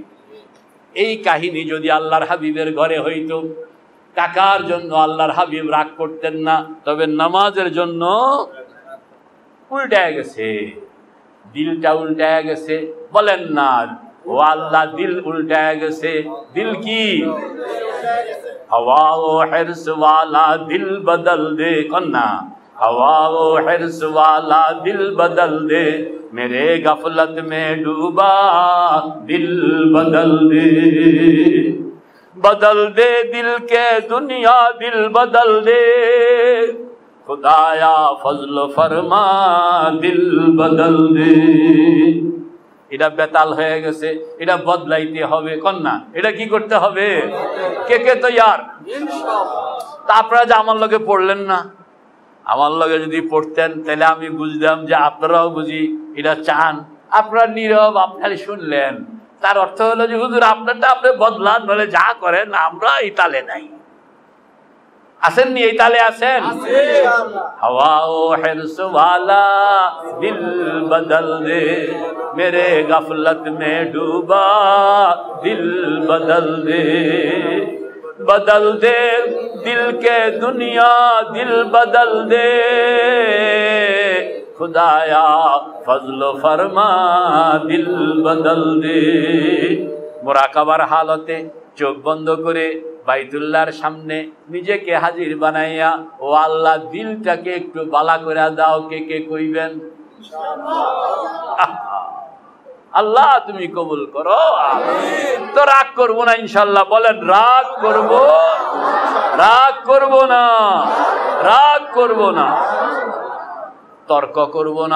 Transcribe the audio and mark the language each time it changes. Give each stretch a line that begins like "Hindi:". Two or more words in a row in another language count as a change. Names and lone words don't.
Bangla: এই কাহিনী যদি আল্লাহর হাবিবের ঘরে হইতো, টাকার জন্য আল্লাহর হাবিব রাগ করতেন না, তবে নামাজের জন্য উল্টায় গেছে, দিলটা উল্টায় গেছে। বলেন না ও আল্লাহ, দিল উল্টায় গেছে। দিল কি?
Urdu: ہوا و حرص والا دل بدل دے. कन्ना ہوا و حرص والا دل بدل دے، میرے غفلت میں ڈوبا دل بدل دے. بدل دے دل کے دنیا، دل بدل دے خدایا فضل فرما، دل بدل دے.
Bangla: এটা বেতাল হয়ে গেছে, এটা বদলাইতে হবে। কন্যা এটা কি করতে হবে? কে কে তৈয়ার? তা আপনারা যে আমার লগে পড়লেন না, আমার লগে যদি পড়তেন তাহলে আমি বুঝতাম যে আপনারাও বুঝি এটা চান। আপনারা নীরব, আপনারা শুনলেন, তার অর্থ হলো যে হুজুর আপনারটা আপনি বদলান, বলে যা করেন আমরা এই তালে নাই। আসেননি? এই তালে আছেন?
Urdu: ہوا و حرص والا دل بدل دے، میرے غفلت میں ڈوبا دل بدل دے. بدل دے دل کے دنیا، دل بدل دے خدایا فضل فرما، دل بدل دے.
Bangla: মুরাকাবার হালতে চোখ বন্ধ করে বাইতুল্লাহর সামনে নিজেকে হাজির বানাইয়া, ও আল্লাহ দিলটাকে একটু বালা করে দাও। কে কে কইবেন? আল্লাহ তুমি কবুল করো। তো রাগ করবো না ইনশাল্লাহ। বলেন রাগ করব, রাগ করব না, রাগ করব না, তর্ক করব না।